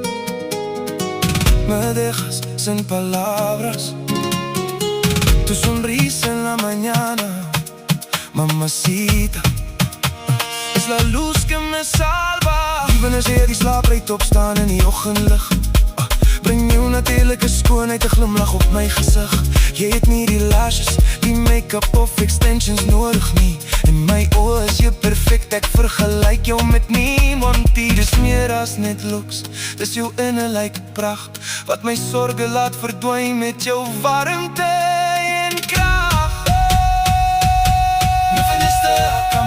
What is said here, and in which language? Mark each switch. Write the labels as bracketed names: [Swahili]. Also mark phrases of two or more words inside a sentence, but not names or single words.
[Spanish] me dejas sin palabras. Tu sonrisa en la mañana, mamacita, is la luz que me salva. [Afrikaans] Wanneer jy die slaapreed opstaan in die oggendlig, bring jou natuurlike skoonheid, 'n glimlag op my gesig. Jy het nie die lashes, die make-up of extensions nodig nie. In my oë is jy perfect, ek vergelyk jou met niemand. Dis meer as net looks, dis jou innerlijke pracht, wat my sorge laat verdwyn met jou warmte en krag.